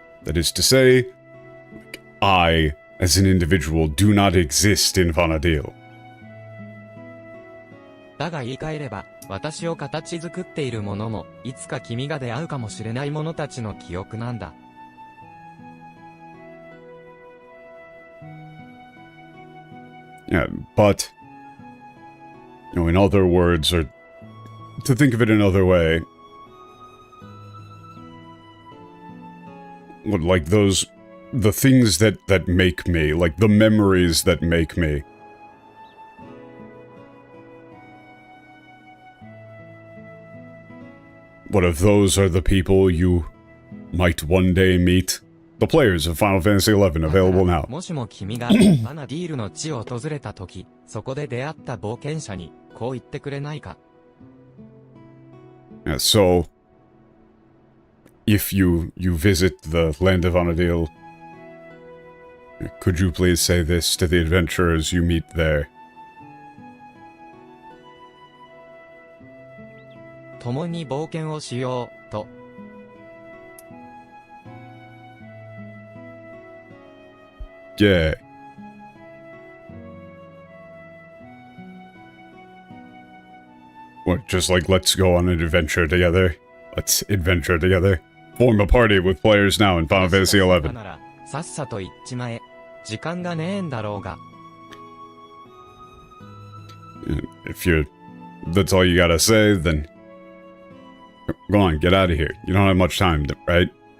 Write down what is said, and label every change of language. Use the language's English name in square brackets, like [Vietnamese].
[English] That is to say, I, as an individual, do not exist in Vanadil. [Japanese] だが言い換えれば、私を形作っているものも、いつか君が出会うかもしれない者たちの記憶なんだ。 [English] Yeah, but, in other words, or to think of it another way, like the things that make me, like the memories that make me. What if those are the people you might one day meet? The players of Final Fantasy XI available now. [Japanese] もしも君がバナディールの地を訪れた時、そこで出会った冒険者にこう言ってくれないか? [English] Yeah, so, if you visit the land of Vanadil, could you please say this to the adventurers you meet there? [Japanese] 共に冒険をしよう、と。 [English] Yeah. What, just like let's go on an adventure together? Let's adventure together. Form a party with players now in Final Fantasy XI. [Japanese] なら、さっさと行っちまえ。時間がねえんだろうが。 [English] If that's all you gotta say, then go on, get out of here. You don't have much time, right?